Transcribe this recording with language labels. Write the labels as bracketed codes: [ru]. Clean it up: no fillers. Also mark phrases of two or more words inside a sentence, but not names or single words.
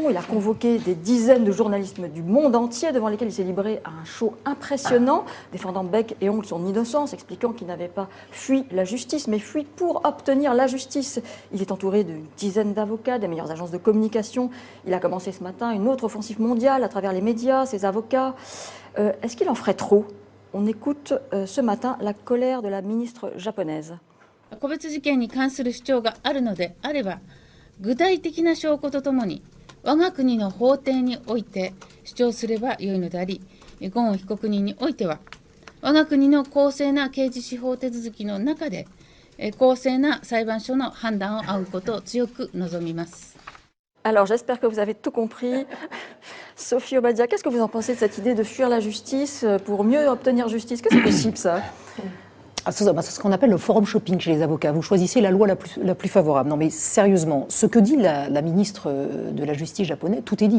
[fr] Il a convoqué des dizaines de journalistes du monde entier devant lesquels il s'est livré à un show impressionnant, défendant bec et ongle son innocence, expliquant qu'il n'avait pas fui la justice, mais fui pour obtenir la justice. Il est entouré d'une dizaine d'avocats, des meilleures agences de communication. Il a commencé ce matin une autre offensive mondiale à travers les médias, ses avocats. Est-ce qu'il en ferait trop? On écoute ce matin la colère de la ministre japonaise. [ja] 個別事件に関する主張があるのであれば、具体的な証拠とともに我が国の法廷において主張すればよいのであり、ゴーン被告人においては我が国の公正な刑事司法手続きの中で公正な裁判所の判断を仰ぐことを強く望みます。 [fr] Alors j'espère que vous avez tout compris. Sophie Obadia, qu'est-ce que vous en pensez de cette idée de fuir la justice pour mieux obtenir justice? Que c'est possible ça? C'est ce qu'on appelle le [en] forum shopping [fr] chez les avocats. Vous choisissez la loi la plus favorable. Non mais sérieusement, ce que dit la ministre de la Justice japonaise, tout est dit.